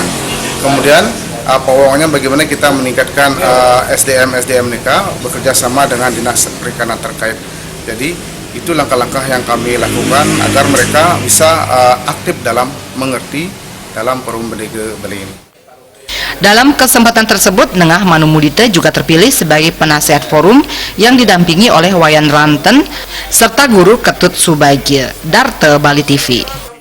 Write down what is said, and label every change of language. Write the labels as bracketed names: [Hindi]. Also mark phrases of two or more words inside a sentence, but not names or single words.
[Indonesian] Kemudian peluangnya bagaimana kita meningkatkan SDM mereka bekerja sama dengan dinas perikanan terkait. Jadi itu langkah-langkah yang kami lakukan agar mereka bisa aktif dalam mengerti dalam Forum Bendega Bali ini. Dalam kesempatan tersebut, Nengah Manumudita juga terpilih sebagai penasehat forum yang didampingi oleh Wayan Ranten serta Guru Ketut Subagio, Darte Bali TV.